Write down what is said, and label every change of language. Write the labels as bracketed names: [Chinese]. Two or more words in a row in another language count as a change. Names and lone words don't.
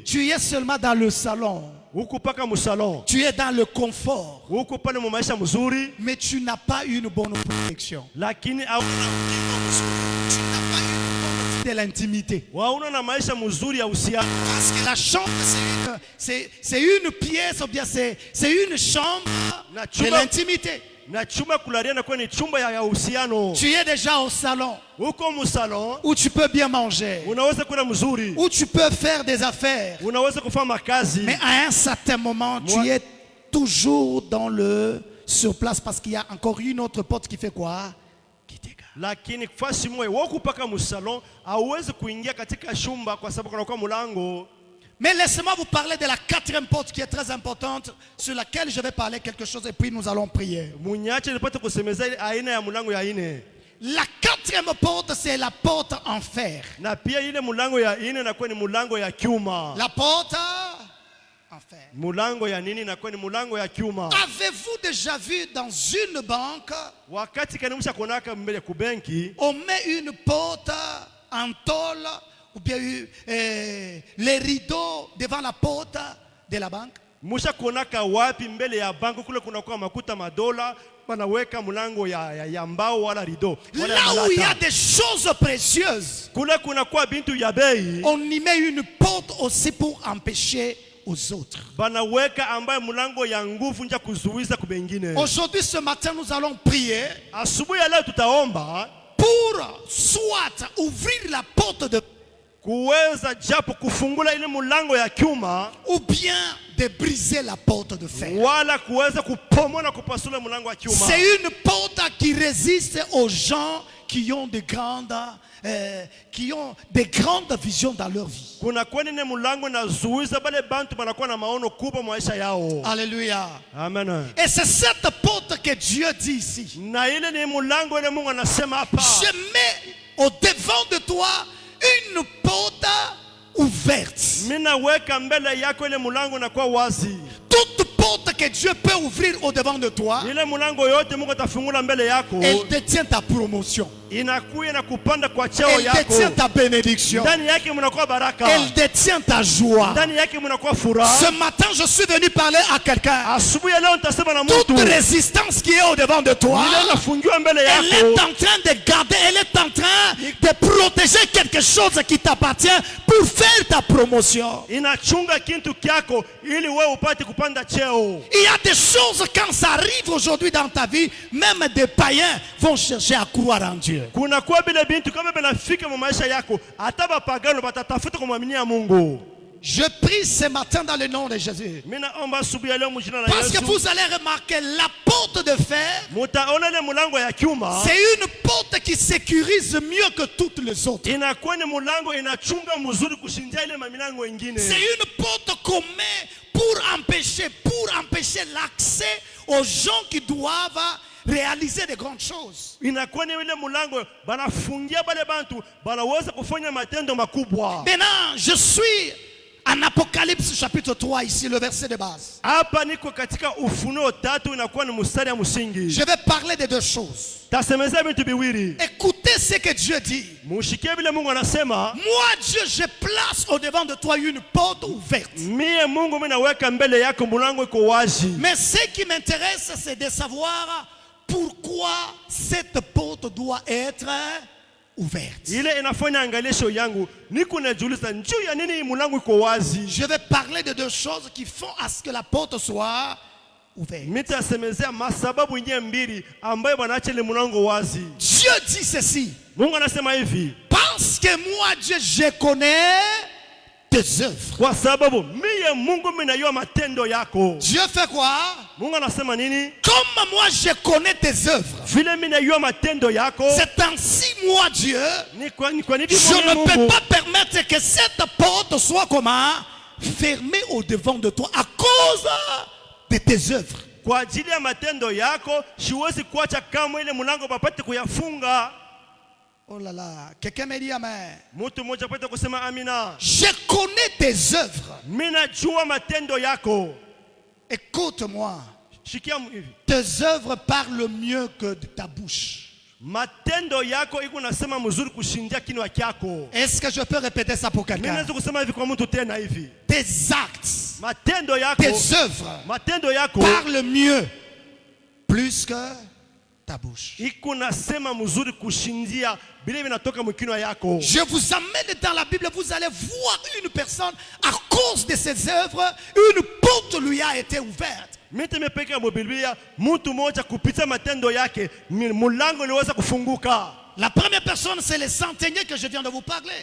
[French] Tu es seulement dans le salon. [Swahili] huku paka musalon, [French] Tu es dans le confort. [Swahili] huku pale mu maisha mzuri, [French] Mais tu n'as pas une bonne protection. [Swahili] lakini [French] Tu n'as pas une bonne de l'intimité. [Swahili] wauna na maisha mzuri ya uhusiano. [French] Parce que la chambre, c'est une pièce, ou bien c'est une chambre [Swahili] Na [French] de [Swahili] chumba- [French] l'intimité. [Swahili] Na chumba kularia na ni chumba ya uhusiano. [French] Tu es déjà au salon [Swahili] Huko musalon [French] où tu peux bien manger, [Swahili] unaweza kuna mzuri, [French] où tu peux faire des affaires. [Swahili] unaweza kufanya makazi, [French] Mais à un certain moment, tu es toujours sur place parce qu'il y a encore une autre porte qui fait quoi? Qui t'égare. [Swahili] lakini fasi moyo wako paka musalon hauwezi kuingia katika chumba kwa sababu kuna kwa mulango. [French] Mais laissez-moi vous parler de la quatrième porte qui est très importante, sur laquelle je vais parler quelque chose et puis nous allons prier. [Swahili] Munyache nipate kusemeza ile aina ya mulango ya ine. [French] La quatrième porte, c'est la porte en fer. [Swahili] Na pia ile mulango ya ine inakuwa ni mulango ya kyuma. [French] La porte en fer. [Swahili] Mulango ya nini inakuwa ni mulango ya kyuma. [French] Avez-vous déjà vu dans une banque, [Swahili] Wakati kanimusha konaka mbele kubenki, [French] on met une porte en tôle ou bien les rideaux devant la porte de la banque? [Swahili] musha konaka wapi mbele ya banko kule kuna kwa makuta madola wanaweka mulango ya mbao wala rido wala ya [French] Là où il y a [Swahili] malata. [French] des choses précieuses, [Swahili] Kule kuna kwa bintu ya bei [French] on y met une porte aussi pour empêcher aux autres. [Swahili] banaweka ambaye mulango ya nguvu nja kuzuiza kubengine. [French] Aujourd'hui, ce matin, nous allons prier [Swahili] Asubuhi ya leo tutaomba [French] pour soit ouvrir la porte de [Swahili] kuweza japo kufungula ile mulango ya kyuma [French] ou bien de briser la porte de fer. [Swahili] wala kuweza kupomoa na kupasula mulango wa kyuma. [French] C'est une porte qui résiste aux gens qui ont de grandes visions dans leur vie. [Swahili] Kuna kwani ne mulango na zuiza bale bantu banakuwa na maono kubwa maisha yao. [French] Alléluia. Amen. Et c'est cette porte que Dieu dit ici. [Swahili] Na ile ni mulango ile Mungu anasema hapa. [French] Je mets au devant de toi une porte ouverte. [Swahili] Mina weka mbele yako ile mulango na kwa wazi. [French] Toute porte que Dieu peut ouvrir au devant de toi, [Swahili] Ile mulango yote Mungu atafungula mbele yako. [French] elle détient ta promotion. [Swahili] Inakuya na kupanda kwa cheo [French] Elle détient [Swahili] yako. [French] ta bénédiction. [Swahili] Ndani yake mnakuwa baraka. [French] Elle détient ta joie. [Swahili] Ndani yake mnakuwa furaha. [French] Ce matin, je suis venu parler à quelqu'un. [Swahili] Asubuhi ya leo nitasema na [French] Toute [Swahili] mtu. [French] résistance qui est au devant de toi, [Swahili] Ile nafungiwa mbele [French] elle est [Swahili] yako. [French] en train de garder, elle est en train de protéger quelque chose qui t'appartient pour faire ta promotion. [Swahili] Inachunga kintu kyako ili wewe upate kupanda cheo. [French] Il y a des choses, quand ça arrive aujourd'hui dans ta vie, même des païens vont chercher à croire en Dieu. [Swahili] Kuna kwa bile bintu kama binafika mu maisha yako hata bapagano batatafuta kumwaminia Mungu. [French] Je prie ce matin dans le nom de Jésus. [Swahili] Mimi naomba asubuhi ya leo mjina la [French] Parce que [Swahili] Yesu. [French] vous allez remarquer, la porte de fer, [Swahili] Mutaona ile mulango ya kyuma. [French] c'est une porte qui sécurise mieux que toutes les autres. [Swahili] Inakuwa ni mulango inachunga mzuri kushindia ile milango ingine. [French] C'est une porte qu'on met pour empêcher l'accès aux gens qui doivent réaliser de grandes choses. [Swahili] Inakuwa ni ile mulango banafungia bale bantu banaweza kufanya matendo makubwa. [French] Maintenant, je suis en Apocalypse chapitre 3 ici, le verset de base. [Swahili] Hapa niko katika Ufunuo 3 inakuwa ni mstari ya msingi. [French] Je vais parler de deux choses. [Swahili] Tasemeza vitu viwili. [French] Écoutez ce que Dieu dit. [Swahili] Mushikie vile Mungu anasema. [French] Moi, Dieu, je place au devant de toi une porte ouverte. [Swahili] Mie Mungu mimi naweka mbele yako mulango iko wazi. [French] Mais ce qui m'intéresse, c'est de savoir pourquoi cette porte doit être ouverte. [Swahili] Ile inafanya angalisho yangu niko najiuliza njoo ya nini mulango iko wazi. [French] Je vais parler de deux choses qui font à ce que la porte soit ouverte. [Swahili] Mitasemezea masababu yenyewe mbili ambayo banaacha ile mulango wazi. [French] Dieu dit ceci. [Swahili] Mungu anasema hivi. [French] Parce que moi, Dieu, je connais tes œuvres. [Swahili] Kwa sababu mie Mungu minajua matendo yako. [French] Dieu fait quoi? [Swahili] Mungu anasema nini? [French] Comme moi je connais tes œuvres, [Swahili] Vile minajua matendo yako. [French] c'est ainsi moi Dieu, [Swahili] Ni kwa nini [French] je ne [Swahili] Mungu? [French] peux pas permettre que cette porte soit comment? Fermée au devant de toi à cause de tes œuvres. [Swahili] Kwa ajili ya matendo yako, siwezi kuacha kama ile mlango bapate kuyafunga. [French] Oh là là, quelqu'un me dit amen. [Swahili] Mtu mmoja apate kusema amina. [French] Je connais tes œuvres. [Swahili] Minajua matendo yako. [French] Écoute-moi. [Swahili] Shikia hivi. [French] Tes œuvres parlent mieux que de ta bouche. [Swahili] Matendo yako iko nasema mzuri kushindia kinywa chako. [French] Est-ce que je peux répéter ça pour [Swahili] Mimi [French] quelqu'un? [Swahili] naweza kusema hivi kwa mtu tena hivi. [French] Tes actes, [Swahili] Matendo yako, [French] tes œuvres [Swahili] matendo yako [French] parlent mieux plus que ta bouche. [Swahili] iko nasema mzuri kushindia bile vinatoka mkinywa yako. [French] Je vous amène dans la Bible, vous allez voir une personne, à cause de ses œuvres, une porte lui a été ouverte. [Swahili] Mimi nimepeka Biblia, mtu mmoja kupitia matendo yake mlango uliweza kufunguka. [French] La première personne, c'est le centenier que je viens de vous parler.